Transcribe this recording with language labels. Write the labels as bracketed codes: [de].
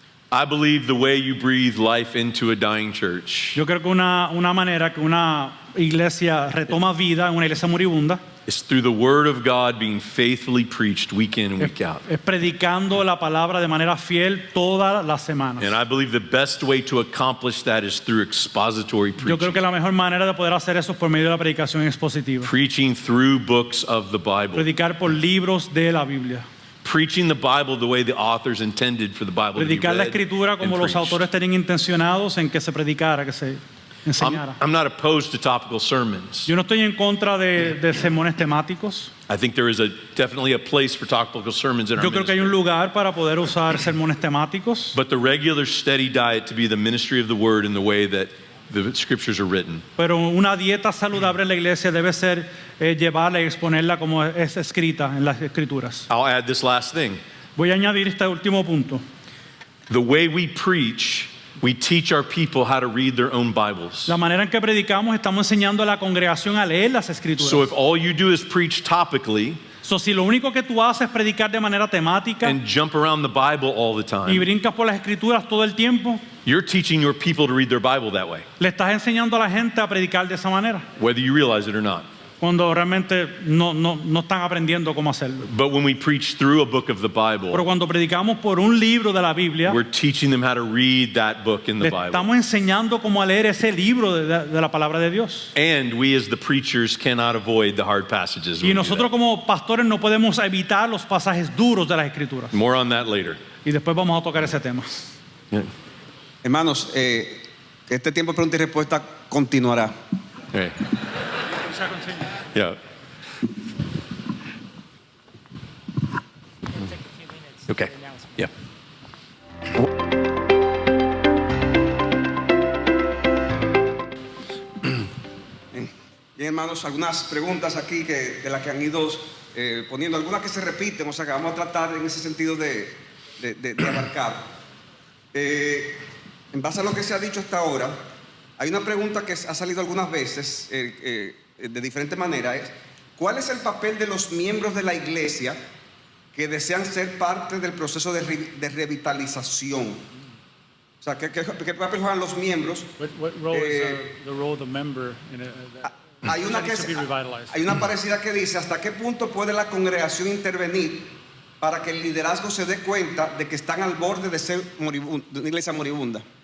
[en] I believe the way you breathe life into a dying church [es] Yo creo que una manera que una iglesia retoma vida en una iglesia moribunda [en] is through the Word of God being faithfully preached week in and week out. [es] es predicando la palabra de manera fiel todas las semanas. [en] And I believe the best way to accomplish that is through expository [es] Yo creo [en] preaching. [es] que la mejor manera de poder hacer eso es por medio de la predicación expositiva. [en] Preaching through books of the Bible. [es] Predicar por libros de la Biblia. [en] Preaching the Bible the way the authors intended for the Bible to be [es] Predicar la [en] read [es] escritura como [en] and [es] los [en] preached. [es] autores tenían intencionados en que se predicara, que se enseñara. [en] I'm not opposed to topical sermons. [es] Yo no estoy en contra de sermones temáticos. [en] I think there is definitely a place for topical sermons in our [es] Yo creo que hay un [en] ministry. [es] lugar para poder usar sermones temáticos. [en] But the regular steady diet to be the ministry of the Word in the way that the scriptures are written. [es] Pero una dieta saludable en la iglesia debe ser llevarla y exponerla como es escrita en las escrituras. [en] I'll add this last thing. [es] Voy a añadir este último punto. [en] The way we preach, we teach our people how to read their own Bibles. [es] La manera en que predicamos, estamos enseñando a la congregación a leer las escrituras. [en] So if all you do is preach topically [es] So, si lo único que tú haces es predicar de manera temática [en] and jump around the Bible all the [es] y [en] time, [es] brincas por las escrituras todo el tiempo, [en] you're teaching your people to read their Bible that way, [es] le estás enseñando a la gente a predicar de esa manera, [en] whether you realize it or not. [es] cuando realmente no están aprendiendo cómo hacerlo. [en] But when we preach through a book of the [es] Pero [en] Bible, [es] cuando predicamos por un libro de la Biblia, [en] we're teaching them how to read that book in the [es] le [en] Bible. [es] estamos enseñando cómo a leer ese libro de la palabra de Dios. [en] And we as the preachers cannot avoid the hard passages. [es] Y [en] when we do [es] nosotros [en] that. [es] como pastores no podemos evitar los pasajes duros de las escrituras. [en] More on that later. [es] Y después vamos a tocar ese tema. [en] Yeah. [es] Hermanos, este tiempo de pregunta y respuesta continuará. [en] Okay. Yeah. It'll take a few minutes. Okay. for the announcement. Yeah. [es] Bien, hermanos, algunas preguntas aquí de las que han ido poniendo, algunas que se repiten, o sea que vamos a tratar en ese sentido de abarcar. En base a lo que se ha dicho hasta ahora, hay una pregunta que ha salido algunas veces de diferente manera, es ¿cuál es el papel de los miembros de la iglesia que desean ser parte del proceso de revitalización? O sea, ¿qué papel juegan los miembros? [en] What role is the role of the member in that [es] Hay una, [en] needs to be revitalized? [es] hay una parecida que dice, ¿hasta qué punto puede la congregación intervenir para que el liderazgo se dé cuenta de que están al borde de ser de una iglesia moribunda?